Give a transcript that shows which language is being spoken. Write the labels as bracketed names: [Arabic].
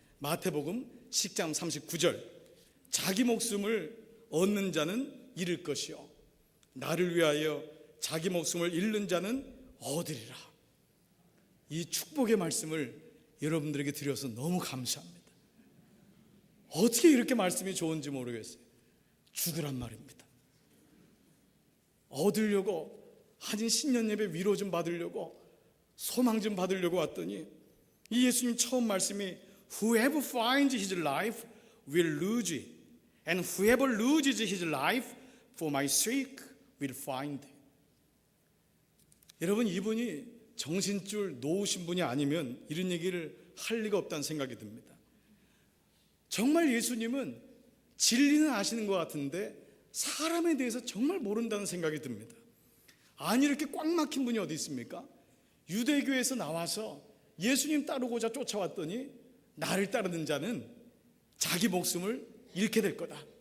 [Korean] 마태복음 10장 39절, 자기 목숨을 얻는 자는 잃을 것이요 나를 위하여 자기 목숨을 잃는 자는 얻으리라. 이 축복의 말씀을 여러분들에게 드려서 너무 감사합니다. 어떻게 이렇게 말씀이 좋은지 모르겠어요. 죽으란 말입니다. 얻으려고, 한인 신년 예배 위로 좀 받으려고, 소망 좀 받으려고 왔더니 이 예수님 처음 말씀이 [English] Whoever finds his life will lose it, and whoever loses his life for my sake will find it. [Korean] 여러분, 이분이 정신줄 놓으신 분이 아니면 이런 얘기를 할 리가 없다는 생각이 듭니다. 정말 예수님은 진리는 아시는 것 같은데 사람에 대해서 정말 모른다는 생각이 듭니다. 아니, 이렇게 꽉 막힌 분이 어디 있습니까? 유대교에서 나와서 예수님 따르고자 쫓아왔더니 나를 따르는 자는 자기 목숨을 잃게 될 거다.